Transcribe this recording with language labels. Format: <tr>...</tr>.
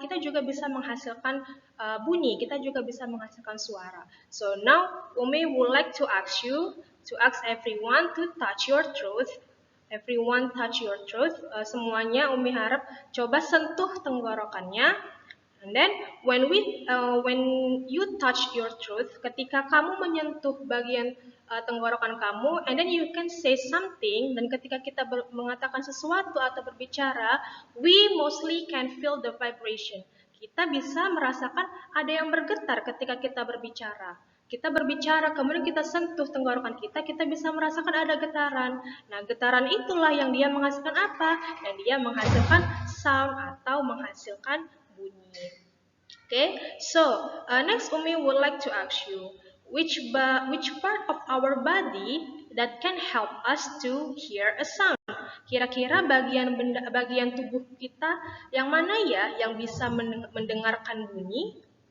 <id>Kita juga bisa menghasilkan bunyi, kita juga bisa menghasilkan suara.</id> <en>So now Umi would like to ask everyone to touch your throat. Everyone touch your throat.</en> <id>Semuanya Umi harap coba sentuh tenggorokannya.</id> <en>And then when you touch your throat,</en> <id>ketika kamu menyentuh bagian tenggorokan kamu,</id> <en>and then you can say something,</en> <id>dan ketika kita mengatakan sesuatu atau berbicara,</id> <en>we mostly can feel the vibration.</en> <id>Kita bisa merasakan ada yang bergetar ketika kita berbicara. Kita berbicara, kemudian kita sentuh tenggorokan kita bisa merasakan ada getaran. Nah, getaran itulah yang dia menghasilkan apa? Yang dia menghasilkan sound atau menghasilkan bunyi.</id> <en>Okay, so next Umi would like to ask you, which part of our body that can help us to hear a sound?</en> <id>Kira-kira bagian tubuh kita yang mana ya yang bisa mendengarkan bunyi?</id>